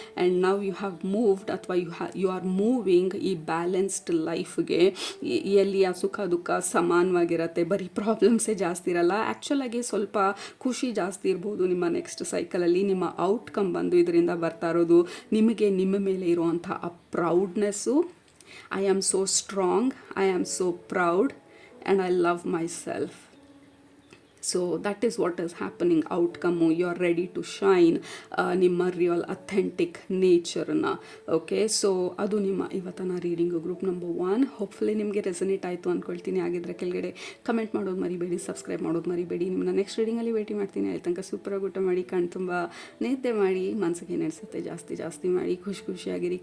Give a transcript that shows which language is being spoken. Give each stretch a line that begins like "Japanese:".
English: and now you have moved,
Kannada: ಅಥವಾ
English: you are moving
Kannada: ಈ balanced ಲೈಫ್ಗೆ, ಎಲ್ಲಿ ಆ ಸುಖ ದುಃಖ ಸಮಾನವಾಗಿರುತ್ತೆ, ಬರೀ ಪ್ರಾಬ್ಲಮ್ಸೇ ಜಾಸ್ತಿ ಇರಲ್ಲ, ಆ್ಯಕ್ಚುಲಾಗಿ ಸ್ವಲ್ಪ ಖುಷಿ ಜಾಸ್ತಿ ಇರ್ಬೋದು ನಿಮ್ಮ ನೆಕ್ಸ್ಟ್ ಸೈಕಲಲ್ಲಿ. ನಿಮ್ಮ ಔಟ್ಕಮ್ ಬಂದು ಇದರಿಂದ ಬರ್ತಾ ಇರೋದು ನಿಮಗೆ ನಿಮ್ಮ ಮೇಲೆ ಇರುವಂಥ ಆ ಪ್ರೌಡ್ನೆಸ್ಸು.
English: I am so strong, I am so proud, and I love myself. So that is what is happening.
Kannada: Outcome,
English: you are ready to shine
Kannada: ನಿಮ್ಮ ರಿಯಲ್ ಅಥೆಂಟಿಕ್ ನೇಚರನ್ನು. ಓಕೆ, ಸೊ ಅದು ನಿಮ್ಮ ಇವತ್ತಿನ ರೀಡಿಂಗು ಗ್ರೂಪ್ ನಂಬರ್ 1. ಹೋಪ್ಫುಲಿ ನಿಮಗೆ resonate ಆಯಿತು ಅಂದ್ಕೊಳ್ತೀನಿ. ಆಗಿದ್ರೆ ಕೆಳಗಡೆ comment ಮಾಡೋದು ಮರಿಬೇಡಿ, ಸಬ್ಸ್ಕ್ರೈಬ್ ಮಾಡೋದು ಮರಿಬೇಡಿ. ನಿಮ್ಮನ್ನ ನೆಕ್ಸ್ಟ್ ರೀಡಿಂಗಲ್ಲಿ ಭೇಟಿ ಮಾಡ್ತೀನಿ. ಅಲ್ಲಿ ತನಕ ಸೂಪರಾಗಿ ಊಟ ಮಾಡಿ, ಕಣ್ಣು ತುಂಬ ನಿದ್ದೆ ಮಾಡಿ, ಮನಸ್ಸಿಗೆ ಏನಿಸುತ್ತೆ ಜಾಸ್ತಿ ಮಾಡಿ, ಖುಷಿಯಾಗಿರಿ.